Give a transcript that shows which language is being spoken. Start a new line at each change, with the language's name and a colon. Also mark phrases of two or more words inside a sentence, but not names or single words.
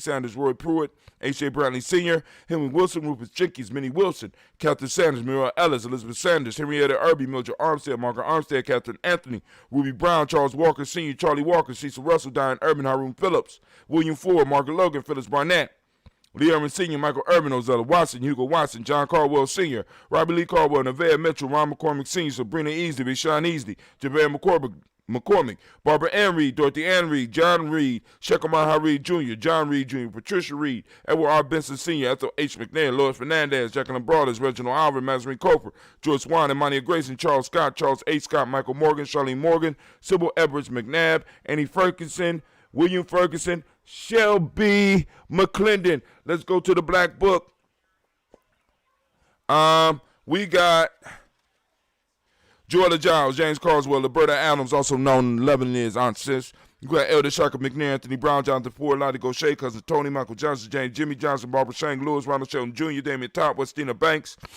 English: Sanders, Roy Pruitt, H.J. Bradley Sr., Henry Wilson, Rufus Jenkins, Minnie Wilson, Catherine Sanders, Muriel Ellis, Elizabeth Sanders, Henrietta Irby, Mildred Armstead, Margaret Armstead, Catherine Anthony, Ruby Brown, Charles Walker Sr., Charlie Walker, Cecil Russell, Diane Urban, Haroon Phillips, William Ford, Margaret Logan, Phyllis Barnett, Lee Irvin Sr., Michael Urban, Ozella Watson, Hugo Watson, John Caldwell Sr., Robbie Lee Caldwell, Nevaeh Mitchell, Ron McCormick Sr., Sabrina Easley, Vishawn Easley, Javon McCormick, Barbara Ann Reed, Dorothy Ann Reed, John Reed, Shekhamah Reed Jr., John Reed Jr., Patricia Reed, Edward R. Benson Sr., Ethel H. McNair, Lois Fernandez, Jacqueline Broaders, Reginald Alvin, Mazarine Cofer, George Swan, Imania Grayson, Charles Scott, Charles A. Scott, Michael Morgan, Charlene Morgan, Sybil Edwards McNabb, Annie Ferguson, William Ferguson, Shelby McClendon. Let's go to the Black Book. We got Joella Giles, James Carswell, Roberta Adams, also known in Lebanon as Aunt Sis. You got Elder Shaka McNair, Anthony Brown, Jonathan Ford, Lottie Gaucher, Cousin Tony, Michael Johnson, James Jimmy Johnson, Barbara Shang Lewis, Ronald Shelton Jr., Damian Top, Westina Banks.